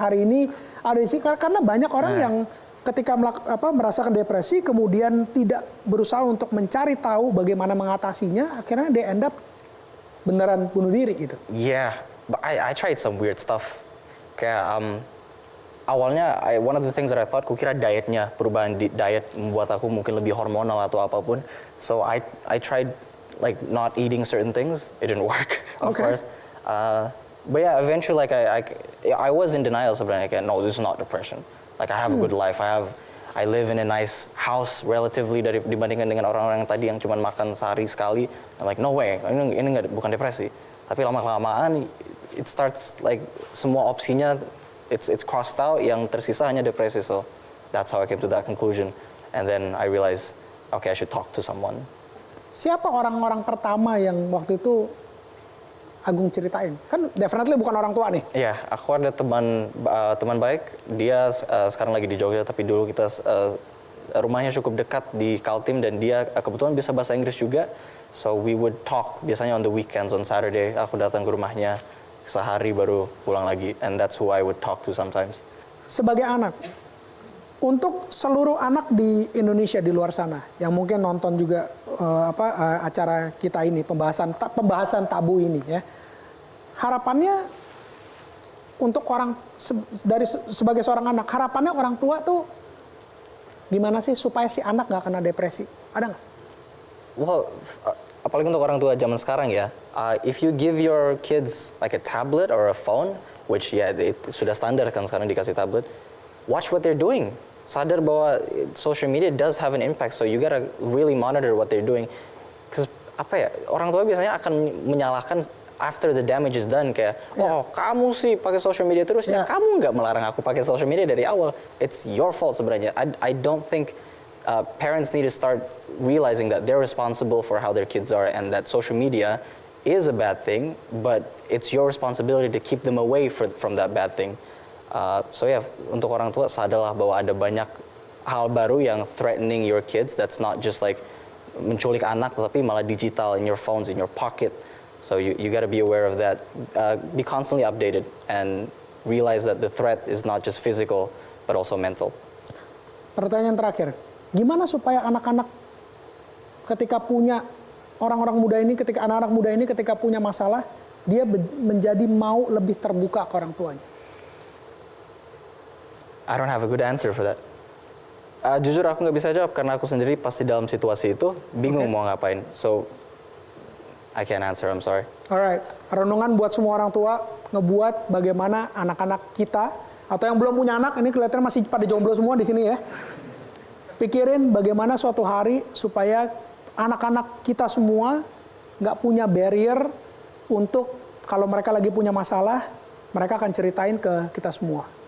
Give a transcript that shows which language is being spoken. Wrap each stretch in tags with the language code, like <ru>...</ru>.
<id>Hari ini ada di sini karena banyak orang yang ketika merasakan depresi kemudian tidak berusaha untuk mencari tahu bagaimana mengatasinya, akhirnya dia</id> <en>end up</en> <id>beneran bunuh diri gitu.</id> <en>Yeah, but I tried some weird stuff.</en> <id>Kayak awalnya</id> <en>one of the things that I thought,</en> <id>kukira dietnya, perubahan diet membuat aku mungkin lebih hormonal atau apapun.</id> <en>So I tried like not eating certain things. It didn't work, of course. But yeah, eventually like I was in denial</en> <id>sebenarnya, kayak</id> <en>no, this is not depression. Like I have a good life. I live in a nice house relatively</en> <id>dibandingkan dengan orang-orang yang tadi yang cuma makan sehari sekali.</id> <en>I'm like no way,</en> <id>ini bukan depresi. Tapi lama-kelamaan</id> <en>it starts like</en> <id>semua opsinya</id> <en>it's crossed out,</en> <id>yang tersisa hanya depresi.</id> <en>So that's how I came to that conclusion. And then I realized, okay, I should talk to someone.</en> <id>Siapa orang-orang pertama yang waktu itu Agung ceritain? Kan definitely bukan orang tua nih. Iya, aku ada teman baik. Dia sekarang lagi di Jogja, tapi dulu kita rumahnya cukup dekat di Kaltim dan dia kebetulan bisa bahasa Inggris juga.</id> <en>So we would talk</en> <id>biasanya</id> <en>on the weekends, on Saturday.</en> <id>Aku datang ke rumahnya sehari baru pulang lagi,</id> <en>and that's who I would talk to sometimes.</en> <id>Sebagai anak, untuk seluruh anak di Indonesia di luar sana yang mungkin nonton juga acara kita ini, pembahasan tabu ini ya, harapannya untuk sebagai seorang anak, harapannya orang tua tuh gimana sih supaya si anak nggak kena depresi? Ada nggak?</id> <en>Well,</en> <id>apalagi untuk orang tua zaman sekarang ya,</id> <en>if you give your kids like a tablet or a phone, which</en> <id>sudah standar kan sekarang dikasih tablet,</id> <en>watch what they're doing.</en> <id>Sadar bahwa</id> <en>social media does have an impact, so you gotta really monitor what they're doing.</en> <id>Because orang tua biasanya akan menyalahkan</id> <en>after the damage is done,</en> <id>kayak oh kamu sih pakai social media terus, ya kamu nggak melarang aku pakai social media dari awal.</id> <en>It's your fault</en> <id>sebenarnya.</id> <en>I don't think parents need to start realizing that they're responsible for how their kids are, and that social media is a bad thing, but it's your responsibility to keep them away from that bad thing.</en> <id>So untuk orang tua sadarlah bahwa ada banyak hal baru yang</id> <en>threatening your kids. That's not just like</en> <id>menculik anak, tapi malah digital</id> <en>in your phones, in your pocket. So you got to be aware of that. Be constantly updated and realize that the threat is not just physical, but also mental.</en> <id>Pertanyaan terakhir, gimana supaya anak-anak ketika punya anak-anak muda ini ketika punya masalah, dia menjadi mau lebih terbuka ke orang tuanya?</id> <en>I don't have a good answer for that.</en> <id>Jujur aku nggak bisa jawab karena aku sendiri pasti dalam situasi itu bingung mau ngapain.</id> <en>So I can't answer, I'm sorry.</en> <id>Alright, renungan buat semua orang tua ngebuat bagaimana anak-anak kita atau yang belum punya anak, ini kelihatannya masih pada jomblo semua di sini ya. Pikirin bagaimana suatu hari supaya anak-anak kita semua nggak punya barrier untuk kalau mereka lagi punya masalah, mereka akan ceritain ke kita semua.</id>